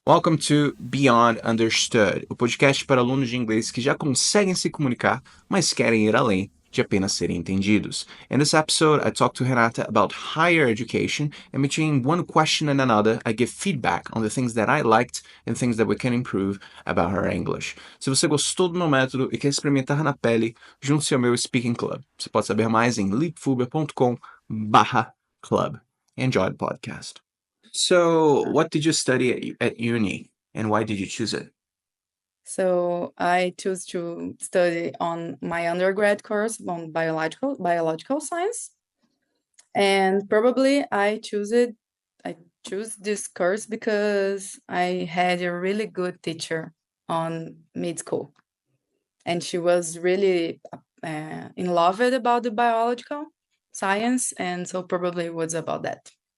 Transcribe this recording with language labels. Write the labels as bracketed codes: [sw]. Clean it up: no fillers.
[en] Welcome to Beyond Understood, [pt] o podcast para alunos de inglês que já conseguem se comunicar, mas querem ir além de apenas serem entendidos. [en] In this episode, I talk to Renata about higher education, and between one question and another, I give feedback on the things that I liked and things that we can improve about her English. [pt] Se você gostou do meu método e quer experimentar na pele, junte-se ao meu Speaking Club. Você pode saber mais em leapfubia.com/club. [en] Enjoy the podcast. So, what did you study at uni, and why did you choose it? So I choose to study on my undergrad course on biological science, and probably I choose this course because I had a really good teacher on mid school, and she was really in love with about the biological science, and so probably it was about that.